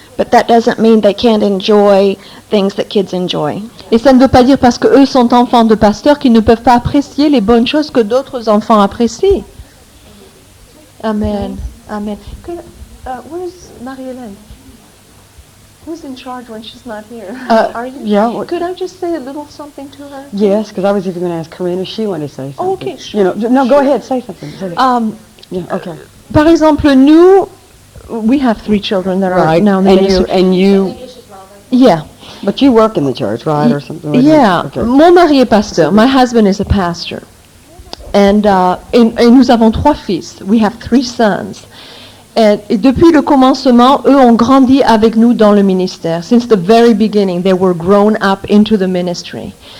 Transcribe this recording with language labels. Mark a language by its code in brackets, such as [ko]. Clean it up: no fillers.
[en] But that doesn't mean they can't enjoy things that kids enjoy. [fr] Et ça ne veut pas dire parce que eux sont enfants de pasteurs qu'ils ne peuvent pas apprécier les bonnes choses que d'autres enfants apprécient. [en] Amen. Amen. Where's Marie-Hélène? Who's in charge when she's not here? Are you? Yeah. Could I just say a little something to her? Yes, because I was even going to ask Corinne if she wanted to say something. Oh, okay, sure. You know, no, go ahead, say something. Say it. Yeah, okay. [fr] Par exemple, nous, [en] we have 3 children that are Right. now in the ministry. And you, Yeah. but you work in the church, right, or something like Yeah. that? Okay. [fr] Mon mari est pasteur. [en] My husband is a pastor. And [fr] nous avons 3 fils. [en] We have 3 sons. [fr] Et depuis le commencement, eux ont grandi avec nous dans le ministère. [en] Since the very beginning, they were grown up into the ministry.